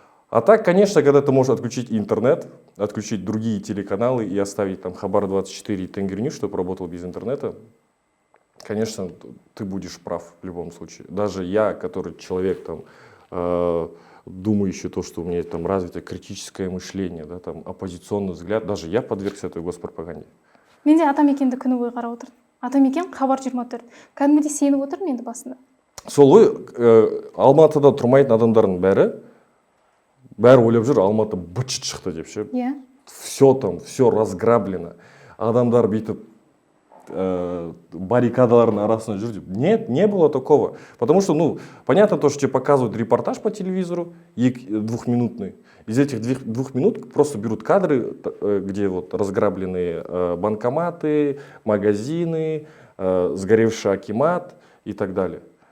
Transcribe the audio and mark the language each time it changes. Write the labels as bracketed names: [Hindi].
[Russian] А так, конечно, когда ты можешь отключить интернет, отключить другие телеканалы и оставить там Хабар 24 и Тенгринюс, чтобы работал без интернета, конечно, ты будешь прав в любом случае. Даже я, который человек, там, думающий то, что у меня там развито критическое мышление, да, там, оппозиционный взгляд, даже я подвергся этой госпропаганде. [Kazakh] Мен де Атамекенді күні бойы қарап отырдым. Атамекен Хабар 24. Кәдімгідей сеніп отырмын енді басында. Сол ғой, Алматыда тұрмайтын адамдардың бәрі ойлап жүр, Алматы быт-шыт шықты деп ше. Иә. [Russian] Все там, все разграблено. [Kazakh] Адамдар бүйтіп баррикадалардың арасында жүр деп. [Russian] Нет, не было такого. Потому что, понятно то, что тебе показывают репортаж по телевизору, 2-минутный. Из этих 2 минут просто берут кадры, где вот разграбленные банкоматы, магазины, сгоревший акимат и так далее.